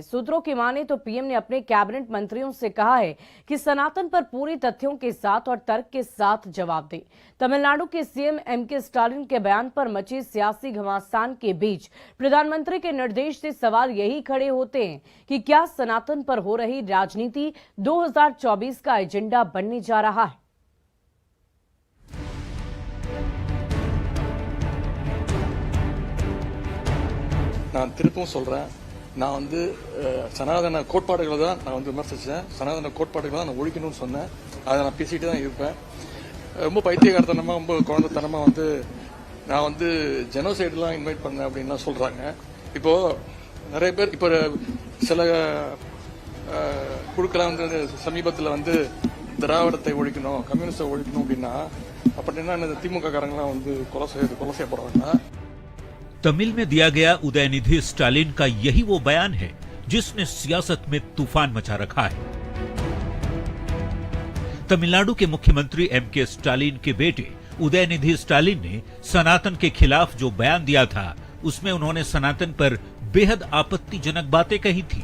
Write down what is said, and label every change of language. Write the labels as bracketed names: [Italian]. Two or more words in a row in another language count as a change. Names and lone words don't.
[Hindi] सूत्रों की माने तो पीएम ने अपने कैबिनेट मंत्रियों से कहा है कि सनातन पर पूरी तथ्यों के साथ और तर्क के साथ जवाब दें। तमिलनाडु के सीएम एमके स्टालिन के बयान पर मची सियासी घमासान के बीच प्रधानमंत्री के निर्देश से सवाल यही खड़े होते हैं कि क्या सनातन पर हो रही राजनीति 2024 का एजेंडा बनने जा रहा है। [Tamil] நான் திருப்பவும் சொல்றேன், நான் வந்து சனாதன கோட்பாடுகளை தான் நான் வந்து விமர்சிச்சேன். சனாதன கோட்பாடுகளை தான் நான் ஒழிக்கணும்னு சொன்னேன். அதை நான் பேசிட்டு தான் இருப்பேன். ரொம்ப பைத்தியகாரத்தனமா ரொம்ப குழந்தைத்தனமா வந்து நான் வந்து ஜெனோசைடுலாம் இன்வைட் பண்ணேன் அப்படின்லாம் சொல்றாங்க. இப்போ நிறைய பேர் இப்போ சில குழுக்கெல்லாம் வந்து சமீபத்தில் வந்து திராவிடத்தை ஒழிக்கணும், கம்யூனிஸ்டை ஒழிக்கணும் அப்படின்னா அப்படின்னா இந்த திமுக காரங்களாம் வந்து கொலை செய்யப்படுறாங்க. [Hindi] तमिल में दिया गया उदयनिधि स्टालिन का यही वो बयान है जिसने सियासत में तूफान मचा रखा है। तमिलनाडु के मुख्यमंत्री एमके स्टालिन के बेटे उदयनिधि स्टालिन ने सनातन के खिलाफ जो बयान दिया था, उसमें उन्होंने सनातन पर बेहद आपत्तिजनक बातें कही थी।